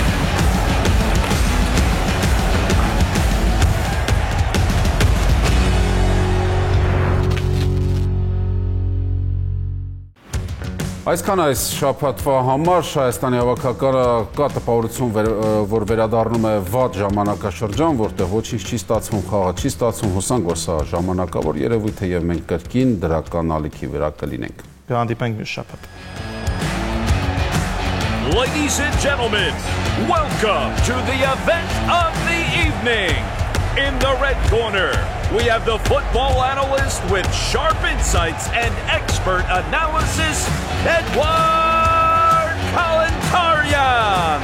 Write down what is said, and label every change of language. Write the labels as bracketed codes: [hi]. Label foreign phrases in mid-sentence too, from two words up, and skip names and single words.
[hy] Այսքան այս շաբաթվա համար Հայաստանի հավաքականը կա տպավորություն, որ վերադառնում է վատ ժամանակաշրջան, որտեղ ոչինչ չի ստացվում, խաղը չի ստացվում, հուսանք, որ սա ժամանակավոր երևույթ է եւ մենք կրկին դրական ալիքի վրա կլինենք։ Կհանդիպենք մյուս շաբաթ։ [en] Ladies and gentlemen, welcome to the event of the evening. In the red corner, we have the football analyst with sharp insights and expert analysis, Edward Kalantarian.